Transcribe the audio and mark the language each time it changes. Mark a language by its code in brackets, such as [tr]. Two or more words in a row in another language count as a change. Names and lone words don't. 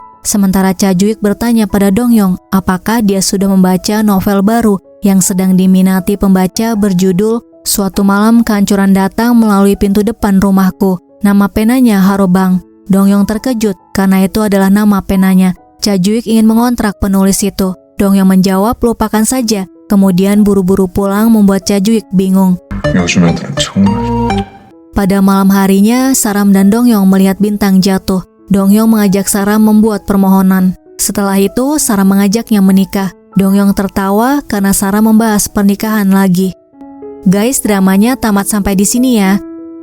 [id] Sementara Chajuk bertanya pada Dongyong, apakah dia sudah membaca novel baru yang sedang diminati pembaca berjudul Suatu Malam Kehancuran Datang Melalui Pintu Depan Rumahku. Nama penanya Harobang. Dongyong terkejut karena itu adalah nama penanya. Chajuk ingin mengontrak penulis itu. Dongyong menjawab lupakan saja. Kemudian buru-buru pulang membuat Chajuk bingung. [ko] 요즘 애들은 정말. [id] Pada malam harinya, Saram dan Dongyong melihat bintang jatuh. Dongyong mengajak Saram membuat permohonan. Setelah itu, Saram mengajaknya menikah. Dongyong tertawa karena Saram membahas pernikahan lagi. Guys, dramanya tamat sampai di sini ya.